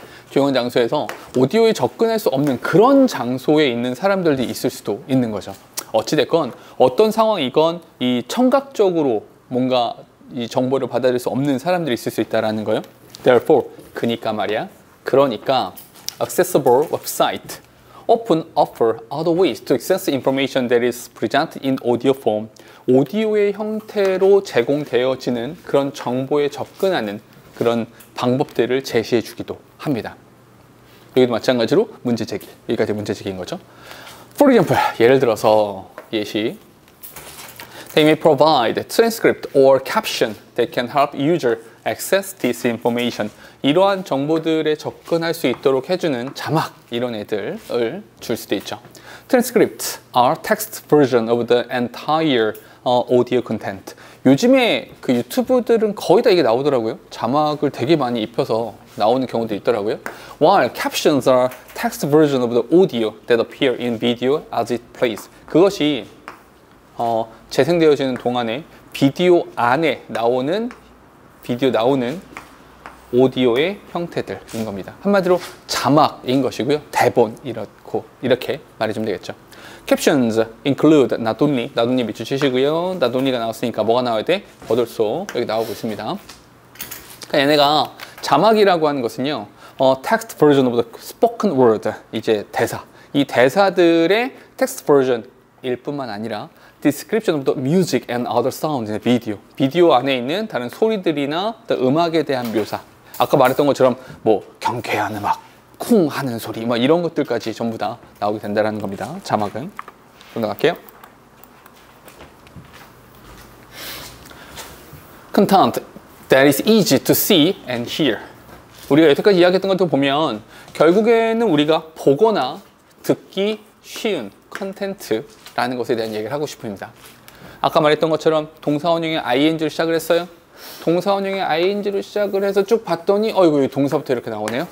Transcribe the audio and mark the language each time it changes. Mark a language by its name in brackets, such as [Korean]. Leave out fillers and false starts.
[Korean] 조용한 장소에서 오디오에 접근할 수 없는 그런 장소에 있는 사람들도 있을 수도 있는 거죠. 어찌됐건 어떤 상황이건 이 청각적으로 뭔가 이 정보를 받아들일 수 없는 사람들이 있을 수 있다는 거예요. [English] Therefore, [Korean] 그러니까 말이야. 그러니까 [English] accessible website often offer other ways to access information that is presented in audio form. [Korean] 오디오의 형태로 제공되어지는 그런 정보에 접근하는 그런 방법들을 제시해 주기도 합니다. 여기도 마찬가지로 문제제기, 여기까지 문제제기인 거죠. [English] For example, [Korean] 예를 들어서 예시, [English] They may provide transcript or caption that can help user access this information. [Korean] 이러한 정보들에 접근할 수 있도록 해주는 자막, 이런 애들을 줄 수도 있죠. [English] Transcripts are text version of the entire audio content. [Korean] 요즘에 그 유튜브들은 거의 다 이게 나오더라고요. 자막을 되게 많이 입혀서 나오는 경우도 있더라고요. [English] While captions are text version of the audio that appear in video as it plays. [Korean] 그것이 재생되어지는 동안에 비디오 안에 나오는 오디오의 형태들인 겁니다. 한마디로 자막인 것이고요. 대본 이렇게 말해주면 되겠죠. [English] Captions include not only, [Korean] 밑줄치시고요. not only가 나왔으니까 뭐가 나와야 돼? 버들소 여기 나오고 있습니다. 그러니까 얘네가 자막이라고 하는 것은요, [English] text version of the spoken word, [Korean] 이제 대사, 이 대사들의 [English] text version일 [Korean] 뿐만 아니라 [English] description of the music and other sounds in the video. [Korean] 비디오 안에 있는 다른 소리들이나 음악에 대한 묘사. 아까 말했던 것처럼 뭐 경쾌한 음악, 쿵 하는 소리, 뭐 이런 것들까지 전부 다 나오게 된다는 겁니다. 자막은. 넘어갈게요. [English] Content that is easy to see and hear. [Korean] 우리가 여태까지 이야기했던 것도 보면 결국에는 우리가 보거나 듣기 쉬운 컨텐츠라는 것에 대한 얘기를 하고 싶습니다. 아까 말했던 것처럼 동사원형의 ing를 시작을 했어요. 동사원형의 ing로 시작을 해서 쭉 봤더니 어이구 동사부터 이렇게 나오네요.